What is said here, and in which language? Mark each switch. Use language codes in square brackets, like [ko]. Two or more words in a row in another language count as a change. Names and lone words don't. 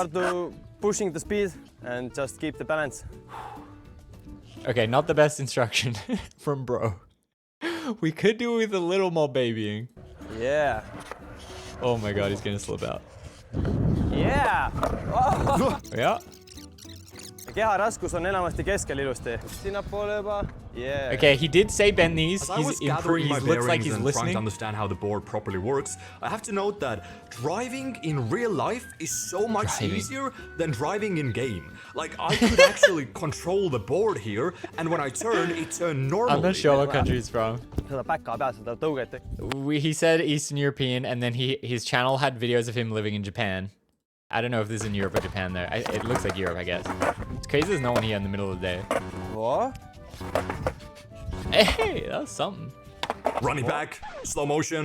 [en] start to pushing the speed and just keep the balance. Okay, not the best instruction from bro. We could do with a little more babying. Yeah. Oh my God, he's gonna slip out. Yeah. Oh. Yeah. [et] Keha raskus on enamasti keskel ilusti. Sinnapoole juba. [en] Yeah. Okay, he did say bend these. As I was He's gathering improved. my He looks like bearings he's and trying to listening. understand how the board properly works, I have to note that driving in real life is so much easier than driving in game. Like, I could actually control the board here, and when I turn, it turned normally. I'm not sure what country he's from. [et] Seda päkka peal, seda tõuget. [en] He said Eastern European, and then his channel had videos of him living in Japan. I don't know if this is in Europe or Japan though. It looks like Europe, I guess. It's crazy there's no one here in the middle of the day. What? Hey, that was something. Running back, slow motion.